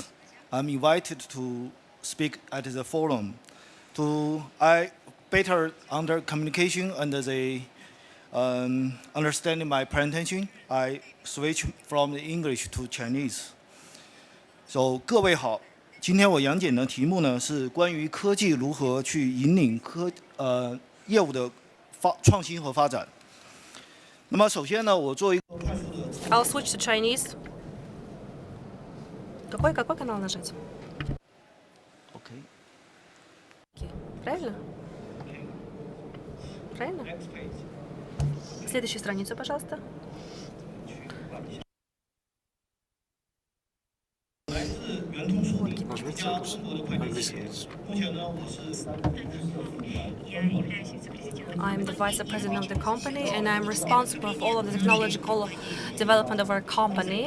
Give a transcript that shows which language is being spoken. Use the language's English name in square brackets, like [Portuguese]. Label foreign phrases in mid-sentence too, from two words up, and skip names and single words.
[English] I'm invited to speak at the forum. I better under communication and the understanding my presentation, I switch from the English to Chinese. [Chinese] So 各位好，今天我讲解的题目呢是关于科技如何去引领业务的创新和发展。那么首先呢，我做一个 [English] I'll switch to Chinese. [Russian] Какой канал нажать? Okay. Правильно? Правильно? Следующую страницу, пожалуйста. [English] I'm the vice president of the company, and I'm responsible for all of the technological development of our company.